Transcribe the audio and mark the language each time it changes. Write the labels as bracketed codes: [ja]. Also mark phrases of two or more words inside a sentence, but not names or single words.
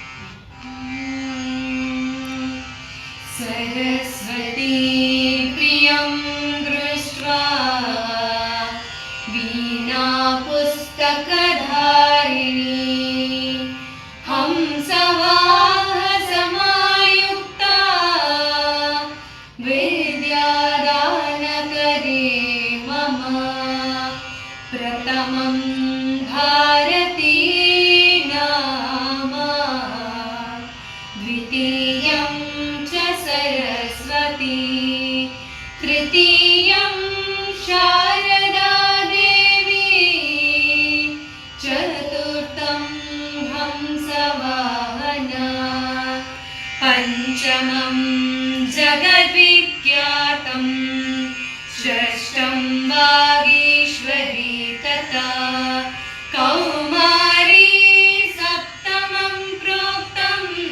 [sa] ಸರಸ್ವತಿ ಪ್ರಿಯಂ ದೃಷ್ಟ್ವಾ ವೀಣಾ ಪುಸ್ತಕಧಾರಿಣಿ ಹಂಸವಾಹ ಸಮಾಯುಕ್ತಾ ವಿದ್ಯಾದಾನಕರೇ ಮಮ ಪ್ರಥಮಂ ಭಾರತೀ ನಾಮ ದ್ವಿತೀಯಂ ಚ ಸರಸ್ವತಿ ತೃತೀಯಂ ಶಾರದಾ ದೇವಿ ಚತುರ್ಥಂ ಹಂಸವಾಹನ ಪಂಚಮಂ ಜಗದ್ವಿಖ್ಯಾತಂ ಷಷ್ಠಂ ವಾಗೀಶ್ವರಿ ತಥಾ ಕೌಮಾರಿ ಸಪ್ತಮಂ ಪ್ರೋಕ್ತಂ